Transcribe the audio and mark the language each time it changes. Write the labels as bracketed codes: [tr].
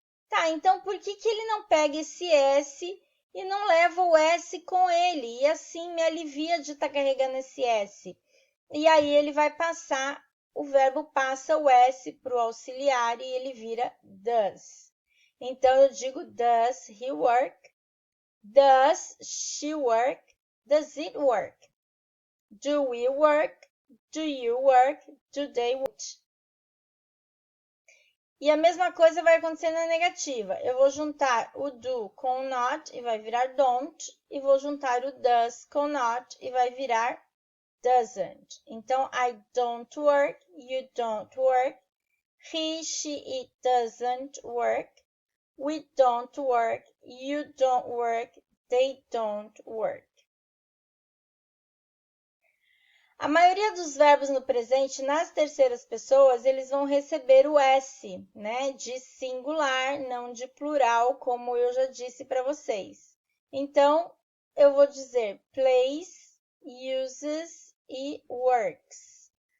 [pt] Tá, então por que ele não pega esse S e não leva o S com ele? E assim me alivia de estar carregando esse S. E aí ele vai passar, o verbo passa o S para o auxiliar e ele vira does. Então, eu digo, [en] does he work? Does she work? Does it work? Do we work? Do you work? Do they work? [pt] E a mesma coisa vai acontecer na negativa. Eu vou juntar o do com o not e vai virar don't. E vou juntar o does com not e vai virar doesn't. [en] Então, I don't work, you don't work. He, she, it doesn't work. We don't work, you don't work, they don't work. [pt] A maioria dos verbos no presente, nas terceiras pessoas, eles vão receber o S, né? De singular, não de plural, como eu já disse para vocês. Então, eu vou dizer plays, uses e works.